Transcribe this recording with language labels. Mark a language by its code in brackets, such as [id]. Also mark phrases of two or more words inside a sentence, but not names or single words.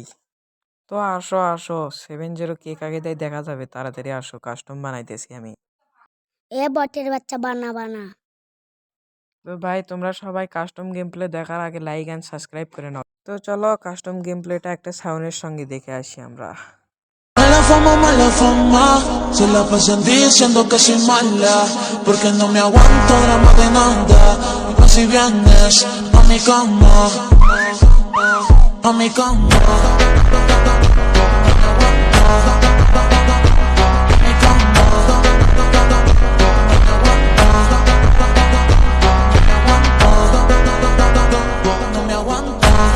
[bn] তো আসো আসো, 7-0 কে কাকে দেয় দেখা যাবে, তাড়াতাড়ি আসো, কাস্টম বানাইতেছি আমি। বটের বাচ্চা বানা বানা। তো ভাই তোমরা সবাই [en] custom game play [bn] দেখার আগে [en] like and subscribe [bn] করে নাও। তো চলো [en] custom game play [bn] একটা সাউন্ডের সঙ্গে দেখে আসি আমরা। [es] Mala fama, se la pasan diciendo que soy mala, porque no me aguanto drama de nada. Y pues si vienes a mi cama, a mi cama. No me aguanto.